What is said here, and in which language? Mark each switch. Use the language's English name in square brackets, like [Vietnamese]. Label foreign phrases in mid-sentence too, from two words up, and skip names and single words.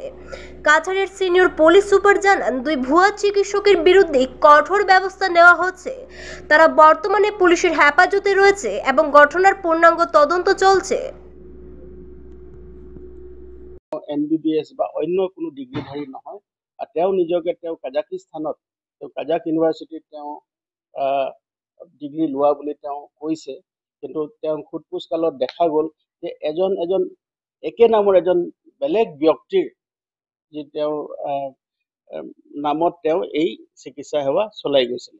[Bangla] কাছাড়ের সিনিয়র পুলিশ সুপার জানান, 2 ভুয়া চিকিৎসকের বিরুদ্ধে কঠোর ব্যবস্থা নেওয়া হচ্ছে। তারা বর্তমানে পুলিশের হেফাজতে রয়েছে এবং ঘটনার পূর্ণাঙ্গ তদন্ত চলছে। [Assamese] MBBS বা অন্য কোনো ডিগ্ৰীধাৰী নহয়। আৰু তেওঁ নিজকে কাজাকিস্তানত কাজাক ইউনিভাৰ্চিটিত ডিগ্ৰী লোৱা বুলি তেওঁ কৈছে, কিন্তু তেওঁ সোধপোছ কালত দেখা গ'ল যে এজন একে নামৰ এজন বেলেগ ব্যক্তিৰ যি তেওঁৰ নামত তেওঁ এই চিকিৎসা সেৱা চলাই গৈছিলে।